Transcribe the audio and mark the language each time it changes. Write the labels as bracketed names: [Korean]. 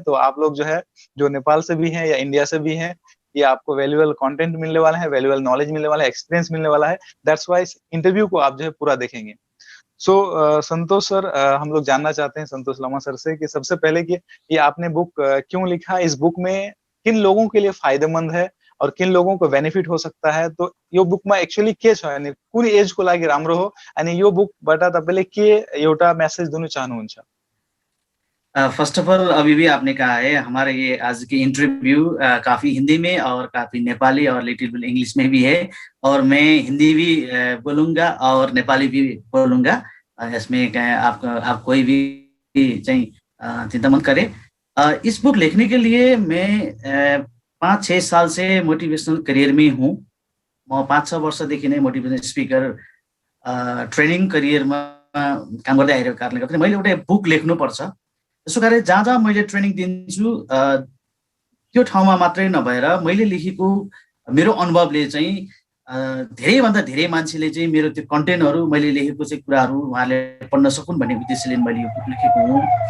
[Hindi] तो आप लोग जो है, जो नेपाल से भी हैं या इंडिया से भी हैं, ये आपको वैल्यूएबल कंटेंट मिलने वाला है, वैल्यूएबल नॉलेज मिलने वाला है, एक्सपीरियंस मिलने वाला है। दैट्स व्हाई इस इंटरव्यू को आप जो है पूरा देखेंगे। सो संतोष सर, हम लोग जानना चाहते हैं संतोष लामा सर से कि सबसे पहले कि ये आपने बुक क्यों लिखा, इस बुक में किन लोगों के लिए फायदेमंद है और किन लोगों को बेनिफिट हो सकता है। [Nepali] तो यो बुकमा एक्चुअली के छ अनि कुन एजको लागि राम्रो हो अनि यो बुकबाट तपाईले के एउटा मेसेज दिनु चाहनुहुन्छ? [Hindi] फर्स्ट ऑफ ऑल अभी भी आपने कहा है हमारे ये आज की इंटरव्यू काफी हिंदी में और काफी नेपाली और लिटिल बिट इंग्लिश में भी है, और मैं हिंदी भी बोलूंगा और नेपाली भी बोलूंगा। इसमें आप कोई भी चिंता मत करें। इस बुक लिखने के लिए मैं 5-6 साल से मोटिवेशनल करियर में हूँ। [Nepali] म 5-6 वर्षदेखि नै मोटिभेसनल स्पिकर ट्रेनिङ करियरमा काम गर्दै आइरहेको कारणले गर्दा मैले एउटा बुक लेख्नुपर्छ। त्यसो कारण जहाँ जहाँ मैले ट्रेनिङ दिन्छु त्यो ठाउँमा मात्रै नभएर मैले लेखेको मेरो अनुभवले चाहिँ धेरैभन्दा धेरै मान्छेले चाहिँ मेरो त्यो कन्टेन्टहरू, मैले लेखेको चाहिँ कुराहरू उहाँले पढ्न सकुन् भन्ने उद्देश्यले मैले यो बुक लेखेको हुँ।